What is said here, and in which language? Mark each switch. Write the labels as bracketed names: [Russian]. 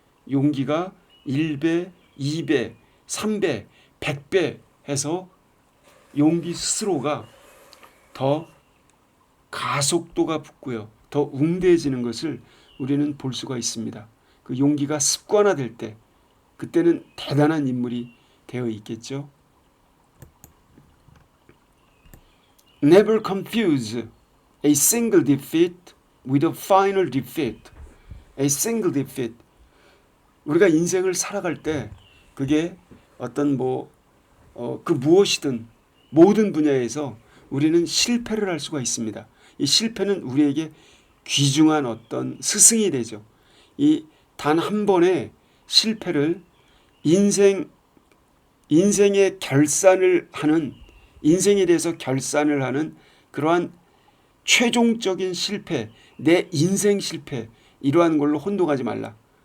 [Korean] 용기가 1배, 2배, 3배, 100배 해서 용기 스스로가 더 가속도가 붙고요. 더 웅대해지는 것을 우리는 볼 수가 있습니다. 그 용기가 습관화될 때 그때는 대단한 인물이 되어 있겠죠. [English] Never confuse A single defeat with a final defeat. A single defeat. [Korean] 우리가 인생을 살아갈 때 그게 어떤 그 무엇이든 모든 분야에서 우리는 실패를 할 수가 있습니다. 이 실패는 우리에게 귀중한 어떤 스승이 되죠. 이 단 한 번의 실패를 인생의 결산을 하는, 인생에 대해서 결산을 하는 그러한 최종적인 실패, 내 인생 실패, 이러한 걸로 혼동하지 말라.